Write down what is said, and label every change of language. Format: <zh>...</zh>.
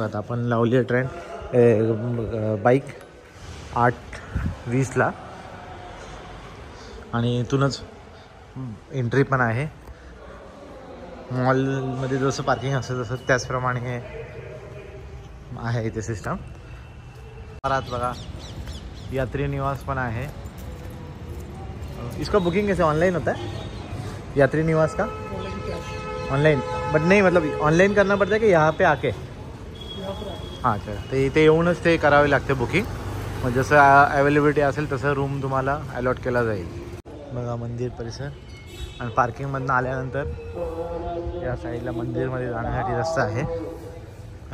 <mr>आता आपण लावली आहे ट्रेन बाईक 8:20ला आणि इथूनच एंट्री पण आहे। मॉलमध्ये जसं पार्किंग असतं तसं त्याचप्रमाणे आहे इथे सिस्टम। परत बघा यात्री निवास पण आहे।</mr> <hi>इसका बुकिंग कैसे ऑनलाइन होता है? यात्री निवास का ऑनलाइन, बट नहीं मतलब ऑनलाइन करना पड़ता है कि यहाँ पे आके?</hi> <mr>हाँ अच्छा, तर इथे येऊनच ते करावे लागते बुकिंग। मग जसं अवेलेबिलिटी असेल तसं रूम तुम्हाला अलॉट केला जाईल। बघा मंदिर परिसर आणि पार्किंगमधून आल्यानंतर या साईडला मंदिरमध्ये जाण्यासाठी रस्ता आहे।</mr>